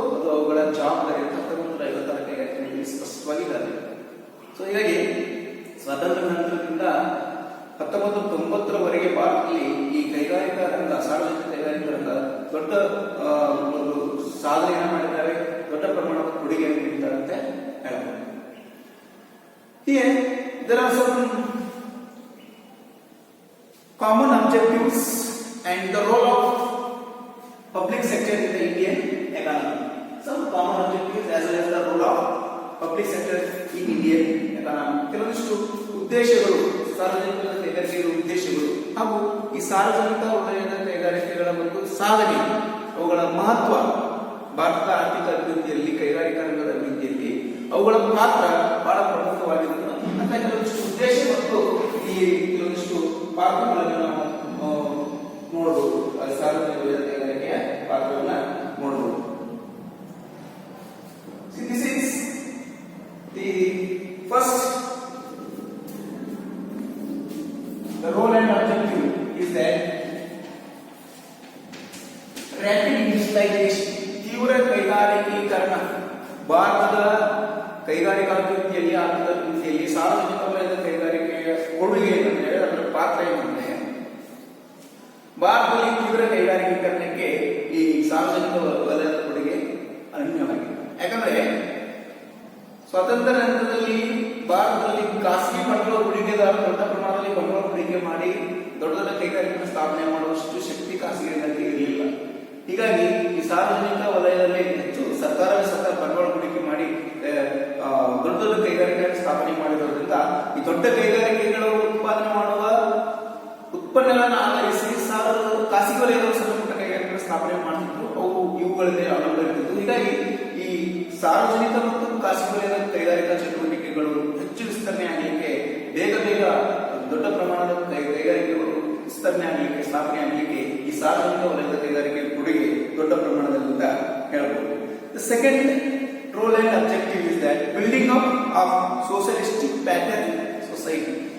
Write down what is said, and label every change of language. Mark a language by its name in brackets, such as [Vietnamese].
[Kannada] ಅದು ಅವುಗಳ ಜವಾಬ್ದಾರಿ ಅಂತ 1950ರ ಕೈಗಾರಿಕೆ ನೀತಿ ಸ್ಪಷ್ಟವಾಗಿ ಹೇಳಿದೆ. ಸೊ ಹೀಗಾಗಿ ಸ್ವಾತಂತ್ರ್ಯ ನಂತರದಿಂದ 1990ರವರೆಗೆ ಭಾರತದಲ್ಲಿ ಈ ಕೈಗಾರಿಕಾ ರಂಗ, ಸಾರ್ವಜನಿಕ ಕೈಗಾರಿಕಾ ರಂಗ ದೊಡ್ಡ ಒಂದು ಸಾಧನೆಯನ್ನು ಮಾಡಿದ್ದಾರೆ, ದೊಡ್ಡ ಪ್ರಮಾಣದ ಕೊಡುಗೆಯನ್ನು ನೀಡಿದ್ದಾರೆ ಅಂತ ಹೇಳ್ಬೋದು. [English] Here there are some common objectives and the role of public sector in the Indian economy. Some common objectives as well as the role of public sector in Indian economy. [Kannada] ಕೆಲವೊಂದಿಷ್ಟು ಉದ್ದೇಶಗಳು, ಸಾರ್ವಜನಿಕ ಕೈಗಾರಿಕೆಗಳ ಉದ್ದೇಶಗಳು ಹಾಗೂ ಈ ಸಾರ್ವಜನಿಕ ವಲಯದ ಕೈಗಾರಿಕೆಗಳ ಒಂದು ಸಾಧನೆ, ಅವುಗಳ ಮಹತ್ವ, ಭಾರತದ ಆರ್ಥಿಕ ಅಭಿವೃದ್ಧಿಯಲ್ಲಿ, ಕೈಗಾರಿಕಾ ರಂಗದ ಅಭಿವೃದ್ಧಿಯಲ್ಲಿ ಅವುಗಳ ಪಾತ್ರ ಬಹಳ ಪ್ರಮುಖವಾಗಿರುತ್ತದೆ ಅಂತ ಕೆಲವೊಂದಿಷ್ಟು ಉದ್ದೇಶ ಮತ್ತು ಈ ಕೆಲವೊಂದಿಷ್ಟು ಪಾತ್ರಗಳನ್ನು ನಾವು ನೋಡಬಹುದು. ಸಾರ್ವಜನಿಕ ವಲಯದ ಕೈಗಾರಿಕೆಯ ಪಾತ್ರವನ್ನು ನೋಡಬಹುದು. [English] This is the first. The role and objective is that rapid industrialization, [Kannada] ತೀವ್ರ ಕೈಗಾರಿಕೀಕರಣ. ಭಾರತದ ಕೈಗಾರಿಕಾ ಅಭಿವೃದ್ಧಿಯಲ್ಲಿ, ಆರ್ಥಿಕ ಅಭಿವೃದ್ಧಿಯಲ್ಲಿ ಸಾರ್ವಜನಿಕ ವಲಯದ ಕೈಗಾರಿಕೆಯ ಕೊಡುಗೆ ಏನಂದ್ರೆ, ಅದರ ಪಾತ್ರ ಏನಂದ್ರೆ, ಭಾರತದಲ್ಲಿ ತೀವ್ರ ಕೈಗಾರಿಕೀಕರಣಕ್ಕೆ ಈ ಸಾರ್ವಜನಿಕ ವಲಯದ ಕೊಡುಗೆ ಅನನ್ಯವಾಗಿದೆ. ಯಾಕಂದ್ರೆ ಸ್ವಾತಂತ್ರ್ಯ ನಂತರದಲ್ಲಿ ಭಾರತದಲ್ಲಿ ಖಾಸಗಿ ಬಂಡವಾಳ ಹೂಡಿಕೆದಾರರು ದೊಡ್ಡ ಪ್ರಮಾಣದಲ್ಲಿ ಬಂಡವಾಳ ಹೂಡಿಕೆ ಮಾಡಿ ದೊಡ್ಡ ದೊಡ್ಡ ಕೈಗಾರಿಕೆ ಸ್ಥಾಪನೆ ಮಾಡುವಷ್ಟು ಶಕ್ತಿ ಖಾಸಗಿ ರಂಗಕ್ಕೆ ಇರಲಿಲ್ಲ. ಹೀಗಾಗಿ ಈ ಸಾರ್ವಜನಿಕ ವಲಯದಲ್ಲಿ ಹೆಚ್ಚು ಸರ್ಕಾರವೇ ಬಂಡವಾಳ ಹೂಡಿಕೆ ಮಾಡಿ ದೊಡ್ಡ ದೊಡ್ಡ ಕೈಗಾರಿಕೆ ಸ್ಥಾಪನೆ ಮಾಡಿರೋದ್ರಿಂದ ಈ ದೊಡ್ಡ ಕೈಗಾರಿಕೆಗಳು ಉತ್ಪಾದನೆ ಮಾಡುವ ಉತ್ಪನ್ನಗಳನ್ನು ಆಧರಿಸಿ ಖಾಸಗಿ ವಲಯದ ಸಣ್ಣ ಪುಟ್ಟ ಕೈಗಾರಿಕೆಗಳ ಸ್ಥಾಪನೆ ಮಾಡ್ತಿದ್ರು. ಅವು ಇವುಗಳನ್ನೇ ಅವಲಂಬಿಸಿದ್ದು. ಹೀಗಾಗಿ ಈ ಸಾರ್ವಜನಿಕ ಮತ್ತು ಖಾಸಗಿ ವಲಯದ ಕೈಗಾರಿಕಾ ಚಟುವಟಿಕೆಗಳು ಹೆಚ್ಚು ವಿಸ್ತರಣೆ ಆಗಲಿಕ್ಕೆ, ಬೇಗ ದೊಡ್ಡ ಪ್ರಮಾಣದ ಕೈಗಾರಿಕೆಗಳು ವಿಸ್ತರಣೆ ಆಗಲಿಕ್ಕೆ, ಸ್ಥಾಪನೆ ಆಗಲಿಕ್ಕೆ ಈ ಸಾರ್ವಜನಿಕ ವಲಯದ ಕೈಗಾರಿಕೆ ಕೊಡುಗೆ ದೊಡ್ಡ ಪ್ರಮಾಣದಲ್ಲಿ ಅಂತ ಹೇಳ್ಬೋದು. [English] The second role and objective is that building up of socialistic pattern society.